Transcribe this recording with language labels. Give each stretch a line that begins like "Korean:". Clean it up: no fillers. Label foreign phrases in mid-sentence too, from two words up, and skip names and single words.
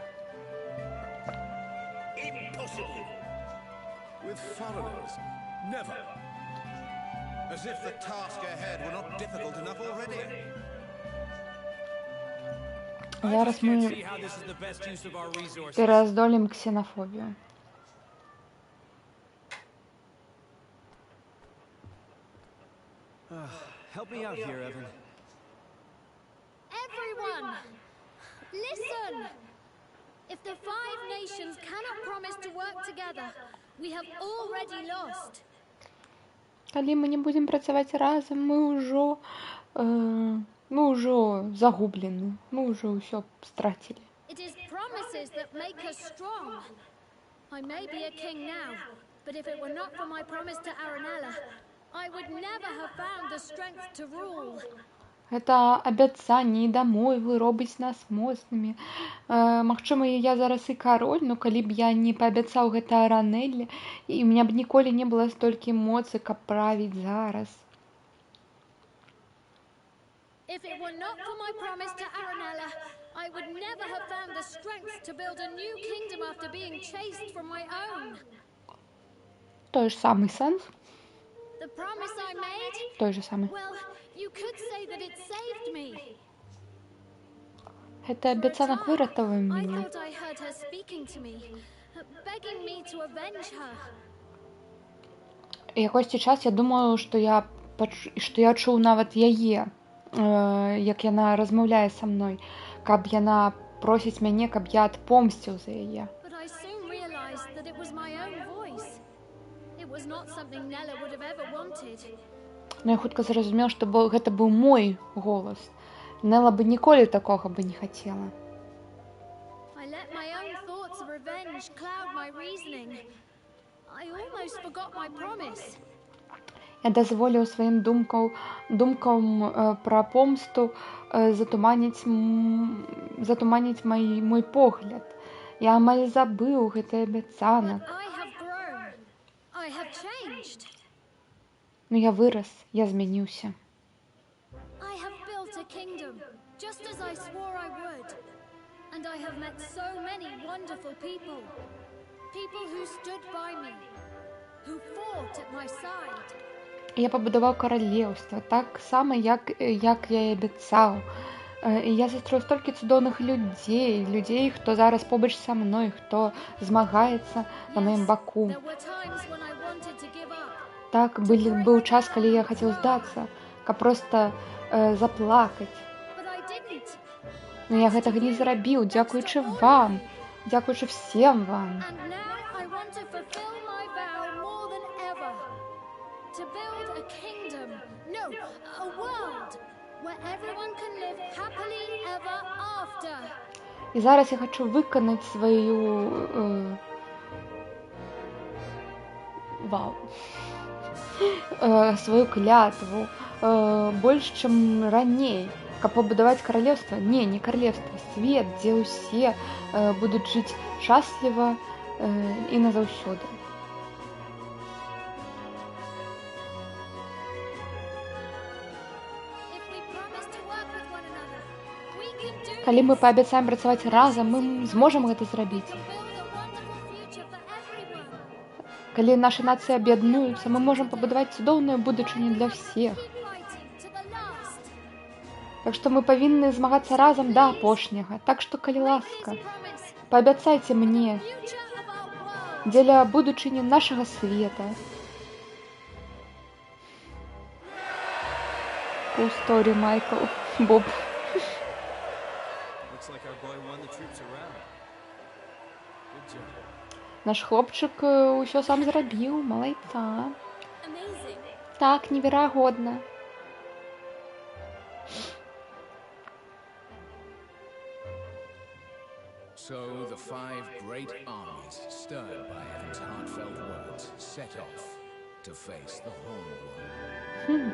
English: Impossible. With foreigners? Never. As if the task ahead were not difficult enough already.
Belarusian: Зараз
English: Can't
Belarusian: мы
English: see how this is the best use of our resources.
Belarusian: пераздолім ксенофобію.
English: Help me out here, Evan. Everyone! Listen! If the 5 nations cannot promise to work together, we have already lost.
Belarusian: Калі мы не будзем працаваць разам, мы ўжо загублены. Мы ўжо ўсё страцілі.
English: It is promises that make us strong. I may be a king now, but if it were not for my promise to Aranella, I would never have found the strength to rule.
Belarusian: Гэта абяцанне і дамовы робіць нас моцнымі. Магчыма, я зараз і кароль, но калі б я не паабяцаў гэта Аранелле, і ў меня б ніколі не было столькі моцы, каб правіць зараз.
English: If it were not for my promise to Aranella, I would never have found the strength to build a new kingdom after being chased from my own.
Belarusian: Той ж самый сэнс,
English: The promise I made?
Russian: той же самый.
English: Well, you could say that it saved me.
Belarusian: Гэта
English: For a
Belarusian: абяцанак
English: time,
Belarusian: выратаваў
English: I
Belarusian: мяне.
English: thought I heard her speaking to me, begging me to avenge her.
Belarusian: Якосьці час я думаю, што я чуў нават яе, як яна размаўляе са мной, каб яна просіць мяне, каб я адпомсціў за яе.
English: But I soon realized that it was my own voice. It was not something Nella would have ever wanted.
Belarusian: Но я хутка зразумеў, што гэта быў мой голас. Нелла бы ніколі такога бы не хацела.
English: I let my own thoughts of revenge cloud my reasoning. I almost forgot my promise.
Belarusian: Я дазволіў сваім думкам пра помсту затуманіць мой погляд. Я амаль забыў гэты абяцанак.
English: I have grown. I have changed.
Belarusian: Но я вырас, я змяніўся.
English: I have built a kingdom, just as I swore I would. And I have met so many wonderful people. People who stood by me, who fought at my side.
Belarusian: Я пабудаваў каралеўства, так сама, як я і абяцаў. І я застроіў столькі цудоўных людзей, хто зараз побач са мной, хто змагаецца на маім баку.
English: There were times when I wanted to give up.
Belarusian: Так быў час, калі я хацеў здацца, каб проста заплакаць.
English: But I didn't.
Belarusian: Но я гэтага не зрабіў, дзякуючы вам, дзякуючы всем вам.
English: And now I want to fulfill my vow more than ever. To build a kingdom, no, a world, where everyone can live happily ever after.
Belarusian: І зараз я хачу выканаць сваю сваю клятву больш, чым раней, каб пабудаваць каралевства. Не каралевства, свет, дзе ўсе будуць жыць шчасліва і назаўсёды.
English: If we promise to work with one another, we can do
Belarusian: Калі мы
English: this.
Belarusian: паабяцаем працаваць разам, мы зможам гэта зрабіць.
English: We can build a wonderful future for everyone.
Belarusian: Калі нашы нацыі аб'яднуюцца, мы можам пабудаваць цудоўную будучыню для ўсіх.
English: Keep fighting to the last.
Belarusian: Так што мы павінны змагацца разам да апошняга. Так што, калі ласка,
English: Please promise
Belarusian: паабяцайце мне
English: future of our world.
Belarusian: дзеля будучыні нашага света.
English: Cool story,
Belarusian: Майкл. Боб.
English: Looks like our boy won the troops around. Good job.
Belarusian: Наш хлопчык ўсё сам зрабіў, малайца.
English: Amazing.
Belarusian: Так, неверагодна.
English: So the 5 great armies, stirred by Evan's heartfelt words, set off to face the whole world.